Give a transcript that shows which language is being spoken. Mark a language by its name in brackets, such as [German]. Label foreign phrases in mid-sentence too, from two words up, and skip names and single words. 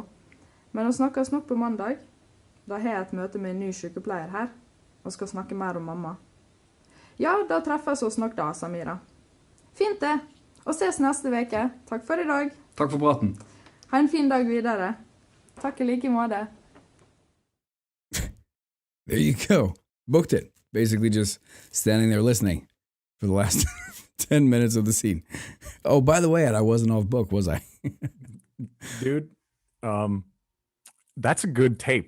[Norwegian] Men vi snakkes nok på mandag. Da har jeg et møte med en ny sykepleier her, og skal snakke mer om mamma. Ja, da treffes oss nok da, Samira. Fint det. Og ses neste veke. Takk for i dag. Takk for praten. Ha en fin dag videre. Takk i like måte. [English] There you go. Booked it. Basically just standing there listening for the last 10 minutes of the scene. Oh, by the way, I wasn't off book, was I? Dude, that's a good tape.